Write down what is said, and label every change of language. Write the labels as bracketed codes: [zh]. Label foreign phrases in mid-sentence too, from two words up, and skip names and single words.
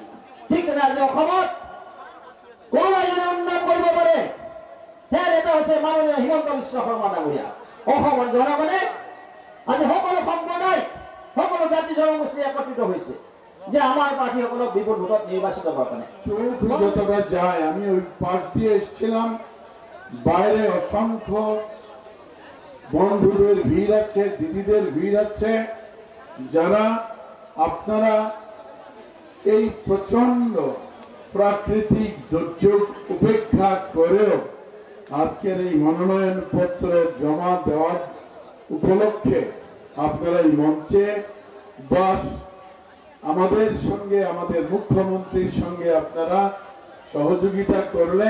[as] ঠিক তেনে আজি অসমত কোনোবাই যদি উন্নয়ন কৰিব পাৰে, সেই নেতা হৈছে মাননীয় হিমন্ত বিশ্ব শৰ্মা ডাঙৰীয়া। অসমৰ জনগণে আজি সকলো সম্প্ৰদায়, সকলো জাতি জনগোষ্ঠী একত্ৰিত হৈছে যে আমার প্রার্থীসকলক বিপুল ভোটত নির্বাচিত [bn] করার জন্য। চৌধুরী যতটা যায়, আমি ওই পাশ দিয়ে এসেছিলাম, বাইরে অসংখ্য বন্ধুদের ভিড় আছে, দিদিদের ভিড় আছে, যারা আপনারা এই প্রচন্ড প্রাকৃতিক দুর্যোগ উপেক্ষা করেও আজকের এই মনোনয়ন পত্র জমা দেওয়ার উপলক্ষে আপনারা এই মঞ্চে বাস আমাদের সঙ্গে, আমাদের মুখ্যমন্ত্রীর সঙ্গে আপনারা সহযোগিতা করলেন।